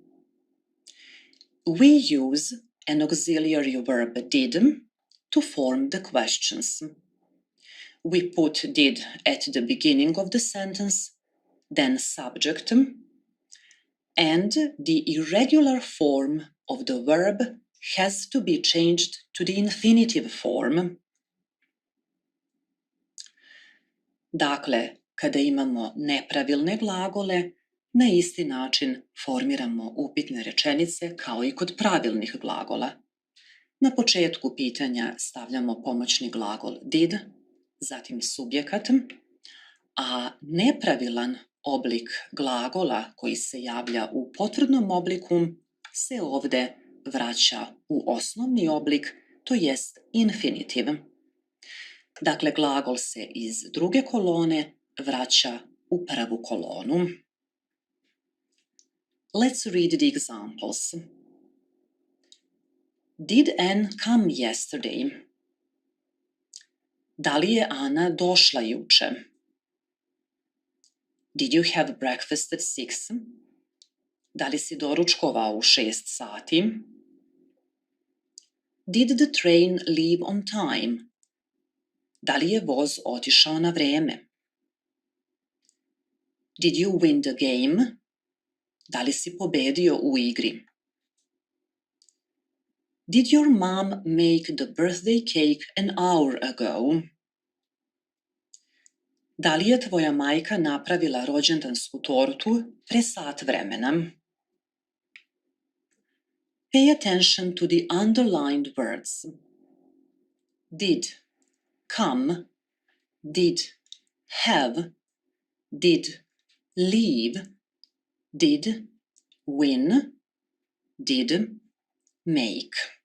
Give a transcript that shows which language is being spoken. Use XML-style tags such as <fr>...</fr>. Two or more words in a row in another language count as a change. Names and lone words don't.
<en>We use an auxiliary verb did to form the questions. We put did at the beginning of the sentence, then subject, and the irregular form of the verb has to be changed to the infinitive form.</en> <sr>Dakle, kada imamo nepravilne glagole, na isti način formiramo upitne rečenice kao i kod pravilnih glagola. Na početku pitanja stavljamo pomoćni glagol did, zatim subjekat, a nepravilan oblik glagola koji se javlja u potvrdnom obliku se ovde vraća u osnovni oblik, to jest infinitiv. Dakle, glagol se iz druge kolone vraća u prvu kolonu.</sr> <en>Let's read the examples. Did Anne come yesterday?</en> <sr>Da li je Ana došla juče?</sr> <en>Did you have breakfast at 6?</en> <sr>Da li si doručkovao u 6 sati?</sr> <en>Did the train leave on time?</en> <sr>Da li je voz otišao na vreme?</sr> <en>Did you win the game?</en> <sr>Da li si pobedio u igri?</sr> <en>Did your mom make the birthday cake an hour ago?</en> <sr>Da li je tvoja majka napravila rođendansku tortu pre sat vremena?</sr> <en>Pay attention to the underlined words. Did, come, did, have, did, leave, did, win, did, make.</en>